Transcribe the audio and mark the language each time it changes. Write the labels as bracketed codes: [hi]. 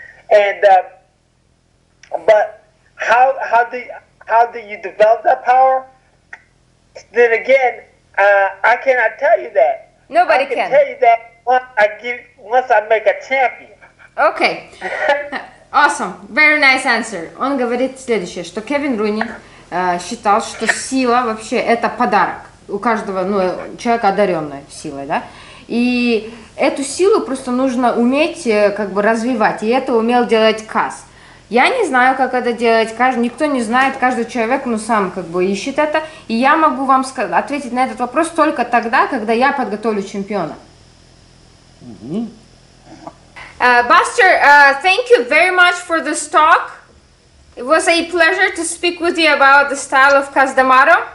[en] And but how do you develop that power? Then again, I cannot tell you that. Nobody I can can. tell you that once I make a champion. Okay. Awesome. Very nice answer. [ru] Он говорит следующее, что Кевин Руни считал, что сила вообще это подарок. У каждого человека одаренная силой, да? И эту силу просто нужно уметь как бы развивать. И это умел делать Кас. Я не знаю, как это делать, никто не знает, каждый человек, сам как бы ищет это. И я могу вам ответить на этот вопрос только тогда, когда я подготовлю чемпиона. [en] Buster, thank you very much for this talk. It was a pleasure to speak with you about the style of Kasa Д Амато.